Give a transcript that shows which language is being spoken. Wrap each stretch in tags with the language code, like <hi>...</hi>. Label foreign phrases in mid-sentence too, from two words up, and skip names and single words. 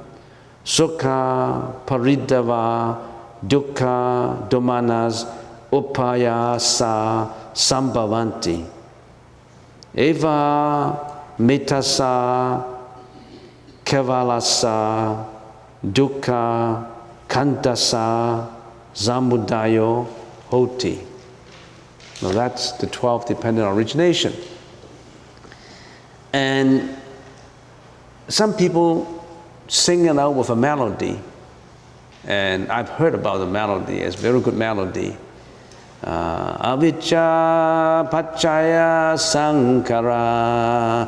<pi>Sukha Paridava Dukkha Domanas Upayasa Sambhavanti. Eva Mitasa Kevalasa Dukkha Kantasa Zamudayo Hoti.</pi> <en>Now that's the 12 dependent on origination. And some people sing it out with a melody. And I've heard about the melody. It's a very good melody.</en> <pi>Avijja Pachaya Sankara.</pi>